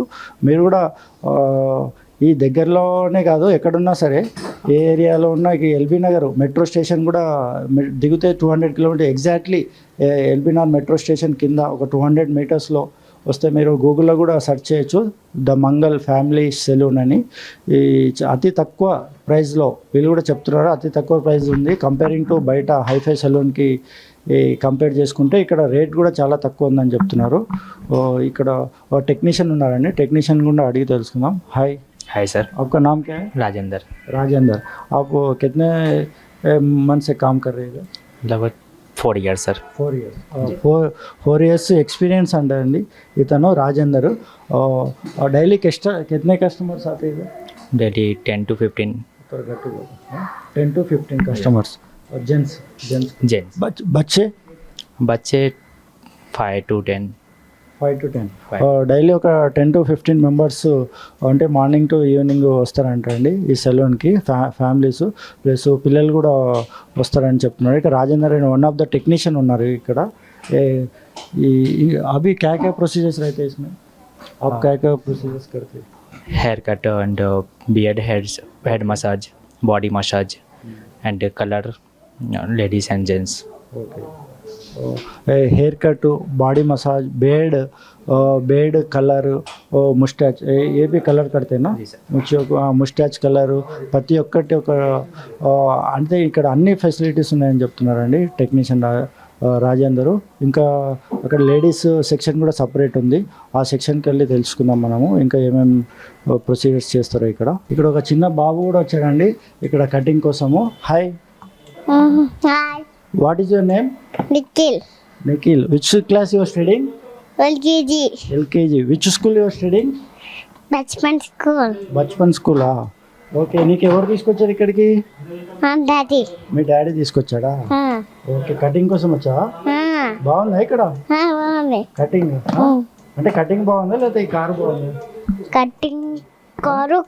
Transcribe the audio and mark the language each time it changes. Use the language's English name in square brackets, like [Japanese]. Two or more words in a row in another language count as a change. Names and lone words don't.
[Telugu] మీరు కూడా ఈ దగ్గరలోనే కాదు, ఎక్కడున్నా సరే ఏ ఏరియాలో ఉన్నా, ఎల్బీ నగర్ మెట్రో స్టేషన్ కూడా దిగితే 200 కిలోమీటర్ [English] exactly LB Nagar Metro Station [Telugu] కింద ఒక 200 మీటర్స్లో వస్తే మీరు గూగుల్లో కూడా సెర్చ్ చేయొచ్చు, ద మంగల్ ఫ్యామిలీ సెలూన్ అని. ఈ అతి తక్కువ ప్రైస్లో వీళ్ళు కూడా చెప్తున్నారు, అతి తక్కువ ప్రైస్ ఉంది [English] comparing to [Telugu] బయట [English] hi-fi salon [Telugu] కంపేర్ చేసుకుంటే ఇక్కడ రేట్ కూడా చాలా తక్కువ ఉందని చెప్తున్నారు. ఇక్కడ టెక్నీషియన్ ఉన్నారండి, టెక్నీషియన్ కూడా అడిగి తెలుసుకుందాం. హాయ్. [Hindi] हाय सर. आपका नाम क्या है? राजेंद्र. राजेंद्र. आप कितने मन से काम कर रहे हैं? लगभग 4 years सर. [English] 4 years. 4 years experience [Telugu] అండి ఇతను రాజేందర్. [Hindi] డైలీ कितने कस्टमर्स आते हैं? डेली 10 to 15. 10 to 15 कस्टमर्स. और जेंट्स जेंट्स. बच्चे 5 to 10. 5 to 10. [Telugu] డైలీ ఒక 10 to 15 మెంబర్స్ అంటే [English] morning to evening [Telugu] వస్తారంటండి ఈ సెలూన్కి, [English] families plus [Telugu] పిల్లలు కూడా వస్తారని చెప్తున్నారు. ఇక్కడ రాజేందర్ అని [English] one of the technician [Telugu] ఉన్నారు ఇక్కడ. [Hindi] अभी क्या क्या प्रोसीजर्स रहते हैं इसमें? आप क्या क्या प्रोसीजर्स करते हैं? [English] Hair cut and beard head massage, body massage and colour ladies and gents. [Hindi] ओके. [English] hair cut, body massage, bed colour, mustache, [Hindi] ये भी कलर करते हैं ना? [English] mustache colour [Telugu] ప్రతి ఒక్కటి ఒక అంటే ఇక్కడ అన్ని ఫెసిలిటీస్ ఉన్నాయని చెప్తున్నారండి టెక్నీషియన్ రాజేందరు. ఇంకా అక్కడ లేడీస్ సెక్షన్ కూడా సపరేట్ ఉంది, ఆ సెక్షన్కి వెళ్ళి తెలుసుకుందాం మనము ఇంకా ఏమేమి ప్రొసీజర్స్ చేస్తారో. ఇక్కడ ఒక చిన్న బాబు కూడా వచ్చాడండి ఇక్కడ కటింగ్ కోసము. హాయ్. [English] Hi, What is your name? Nikhil. Which class you are studying? LKG. Which school you are studying? Bachpan School. [Telugu] బచ్పన్ స్కూలా? ఓకే. నీకు ఎవరు తీసుకొచ్చారు ఇక్కడికి? Daddy. మీ డాడీ తీసుకొచ్చాడా? ఓకే. కటింగ్ కోసం వచ్చావా? బాగుందా ఇక్కడ బాగుంది. కటింగ్? అంటే కటింగ్ బాగుందా లేదా ఈ కారు బాగుందా? కారు